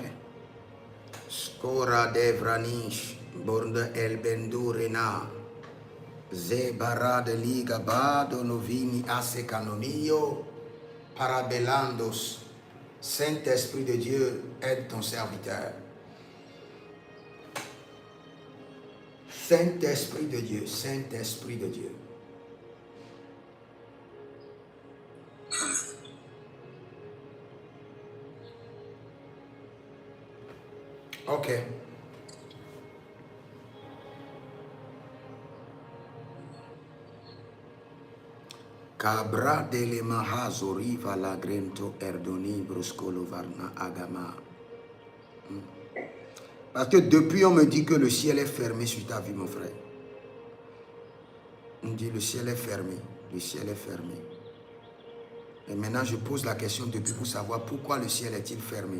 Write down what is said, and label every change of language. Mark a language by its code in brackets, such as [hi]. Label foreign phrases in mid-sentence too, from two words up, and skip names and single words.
[fr] Skora Devranish, Borda Elbendurena, Zebara de Liga Bado Novini Asecanomio, Parabelandos, Saint-Esprit de Dieu, aide ton serviteur. Saint-Esprit de Dieu, Saint-Esprit de Dieu. Ok. Cabra dele mahazori valagrento erdoni bruscolo varna agama. Parce que depuis on me dit que le ciel est fermé sur ta vie, mon frère. On dit le ciel est fermé, le ciel est fermé. Et maintenant je pose la question depuis pour savoir pourquoi le ciel est-il fermé?